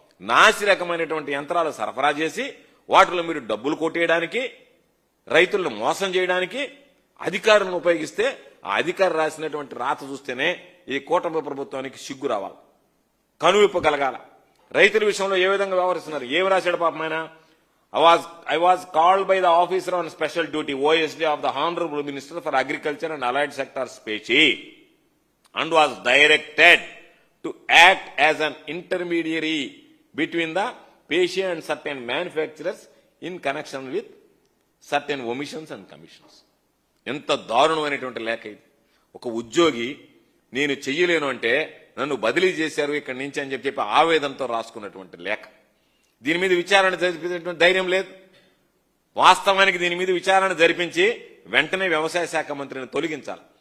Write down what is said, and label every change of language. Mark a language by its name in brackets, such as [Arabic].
[Telugu] నాసి రకమైనటువంటి యంత్రాలు సరఫరా చేసి వాటిలో మీరు డబ్బులు కొట్టేయడానికి, రైతులను మోసం చేయడానికి అధికారులను ఉపయోగిస్తే, ఆ అధికారి రాసినటువంటి రాత చూస్తేనే ఈ కూటమి ప్రభుత్వానికి సిగ్గు రావాలి, కనువిప్పు కలగాల. రైతుల విషయంలో ఏ విధంగా వ్యవహరిస్తున్నారు? ఏమి రాశాడు పాపం ఆయన? [English] I was called by the officer on special duty, OSD of the Honorable Minister for Agriculture and Allied Sectors, Spechi, and was directed to act as an intermediary between the patient and certain manufacturers in connection with certain omissions and commissions. [Telugu] ఎంత దారుణమైనటువంటి లేఖ ఇది. ఒక ఉద్యోగి నేను చెయ్యలేను అంటే నన్ను బదిలీ చేశారు ఇక్కడి నుంచి అని చెప్పి ఆవేదనతో రాసుకున్నటువంటి లేఖ. దీని మీద విచారణ జరిపేటువంటి ధైర్యం లేదు. వాస్తవానికి దీని మీద విచారణ జరిపించి వెంటనే వ్యవసాయ శాఖ మంత్రిని తొలగించాలి.